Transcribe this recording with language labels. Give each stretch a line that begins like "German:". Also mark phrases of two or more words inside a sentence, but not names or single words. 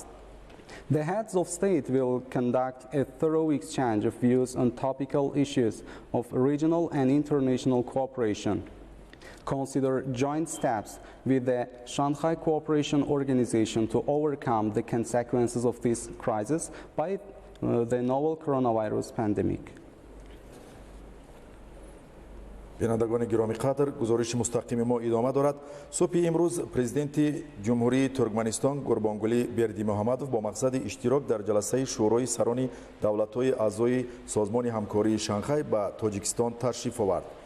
English: The heads of state will conduct a thorough exchange of views on topical issues of regional and international cooperation, consider joint steps with the Shanghai Cooperation Organization to overcome the consequences of this crisis by the novel coronavirus pandemic.
Tajik: бинандагони гироми қадр, гузориши мустақими мо идома дорад. Субҳи имрӯз президенти ҷумҳурии Туркманистон Гурбонгулӣ Бердимуҳаммадов бо мақсади иштирок дар ҷаласаи шӯрои сарони давлатҳои аъзои созмони ҳамкории Шанхай ба Тоҷикистон ташриф овард.